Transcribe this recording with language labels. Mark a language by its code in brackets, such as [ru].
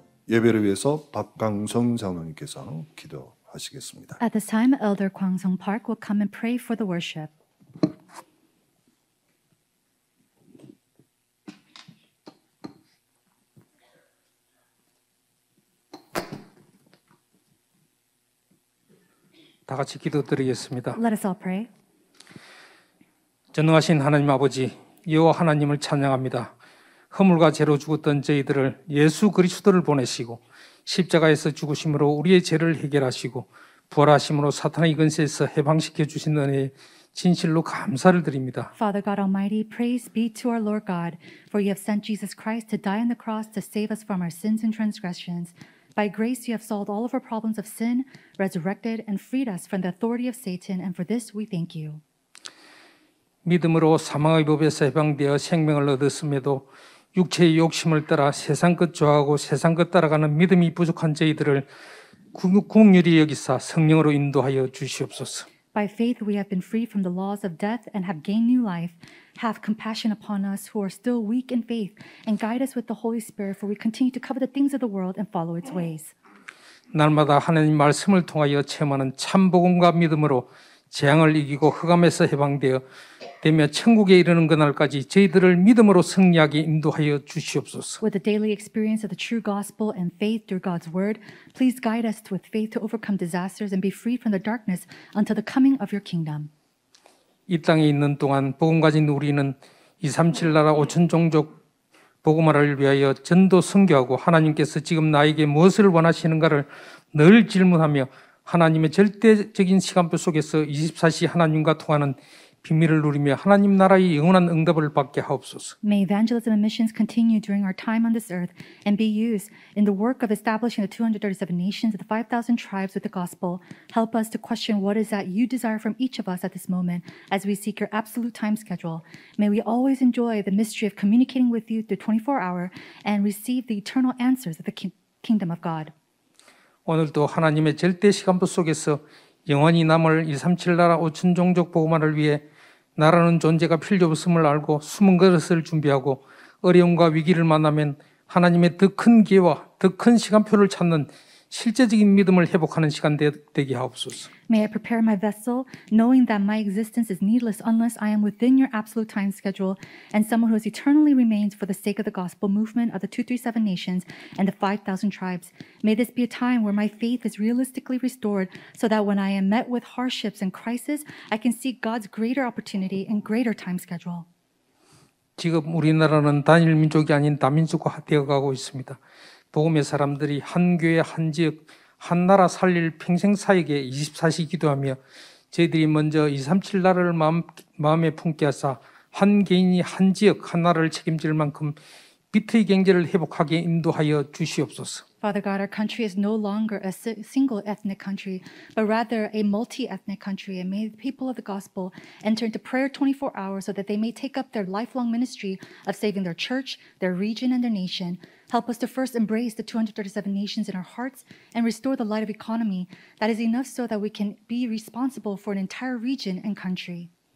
[ko] 예배를 위해서 박강성 장로님께서 기도하시겠습니다. [en] At this time, Elder Kwang Sung Park will come and pray for the worship. [ko] 다 같이 기도드리겠습니다. [en] Let us all pray. [ko] 전능하신 하나님 아버지, 여호와 하나님을 찬양합니다. 허물과 죄로 죽었던 저희들을 예수 그리스도를 보내시고 십자가에서 죽으심으로 우리의 죄를 해결하시고 부활하심으로 사탄의 근세에서 해방시켜 주신 은혜에 진실로 감사를 드립니다. [en] Father God Almighty, praise be to our Lord God, for you have sent Jesus Christ to die on the cross to save us from our sins and transgressions. By grace you have solved all of our problems of sin, resurrected, and freed us from the authority of Satan, and for this we thank you. [ko] 믿음으로 사망의 법에서 해방되어 생명을 얻었음에도 육체의 욕심을 따라 세상 것 좋아하고 세상 것 따라가는 믿음이 부족한 저희들을 긍휼히 여기사 성령으로 인도하여 주시옵소서. [en] By faith we have been freed from the laws of death and have gained new life. Have compassion upon us who are still weak in faith, and guide us with the Holy Spirit, for we continue to covet the things of the world and follow its ways. [ko] 날마다 하나님 말씀을 통하여 체험하는 참 복음과 믿음으로 재앙을 이기고 흑암에서 해방되어 되며 천국에 이르는 그날까지 저희들을 믿음으로 승리하게 인도하여 주시옵소서. [en] With the daily experience of the true gospel and faith through God's word, please guide us with faith to overcome disasters and be freed from the darkness until the coming of your kingdom. [ko] 이 땅에 있는 동안 복음 가진 우리는 237 나라 5천 종족 복음화를 위하여 전도 선교하고 하나님께서 지금 나에게 무엇을 원하시는가를 늘 질문하며 하나님의 절대적인 시간표 속에서 24시 하나님과 통하는 비밀을 누리며 하나님 나라의 영원한 응답을 받게 하옵소서. [en] May evangelism and missions continue during our time on this earth and be used in the work of establishing the 237 nations of the 5,000 tribes with the gospel. Help us to question what is that you desire from each of us at this moment as we seek your absolute time schedule. May we always enjoy the mystery of communicating with you through 24-hour and receive the eternal answers of the kingdom of God. [ko] 오늘도 하나님의 절대 시간표 속에서 영원히 남을 237 나라 5천 종족 복음화를 위해 나라는 존재가 필요 없음을 알고 숨은 그릇을 준비하고 어려움과 위기를 만나면 하나님의 더 큰 기회와 더 큰 시간표를 찾는 실제적인 믿음을 회복하는 시간 되게 하옵소서. [en] May I prepare my vessel, knowing that my existence is needless unless I am within your absolute time schedule and someone who has eternally remained for the sake of the gospel movement of the 237 nations and the 5,000 tribes. May this be a time where my faith is realistically restored so that when I am met with hardships and crisis, I can see God's greater opportunity and greater time schedule. [ko] 지금 우리나라는 단일 민족이 아닌 다민족화 되어가고 있습니다. 복음의 사람들이 한 교회, 한 지역, 한 나라 살릴 평생 사역에 24시 기도하며 저희들이 먼저 237 나라를 마음에 품게 하사 한 개인이 한 지역, 한 나라를 책임질 만큼 비트의 경제를 회복하게 인도하여 주시옵소서. [en] Father God, our country is no longer a single ethnic country, but rather a multi-ethnic country. And may the people of the gospel enter into prayer 24 hours so that they may take up their lifelong ministry of saving their church, their region, and their nation. Help us to first embrace the 237 nations in our hearts and restore the light of economy that is enough so that we can be responsible for an entire region and country.